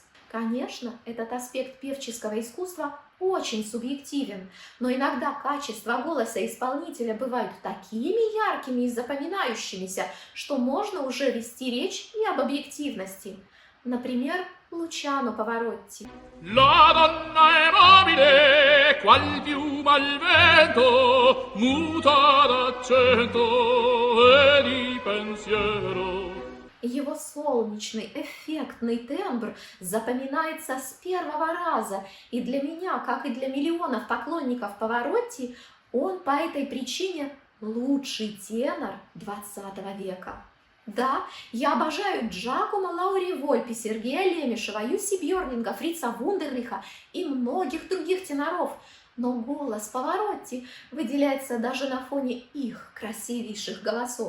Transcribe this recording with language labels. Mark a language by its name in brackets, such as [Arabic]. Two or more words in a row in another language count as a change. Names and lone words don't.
[Russian] Конечно, этот аспект певческого искусства очень субъективен, но иногда качества голоса исполнителя бывают такими яркими и запоминающимися, что можно уже вести речь и об объективности. Например, Лучано Паваротти. [Italian] La donna è mobile, qual piuma al vento, muta d'accento e di pensiero. [Russian] Его солнечный, эффектный тембр запоминается с первого раза, и для меня, как и для миллионов поклонников Паваротти, он по этой причине лучший тенор 20 века. Да, я обожаю Джакомо Лаури Вольпи, Сергея Лемешева, Юсси Бьорнинга, Фрица Вундерлиха и многих других теноров, но голос Паваротти выделяется даже на фоне их красивейших голосов.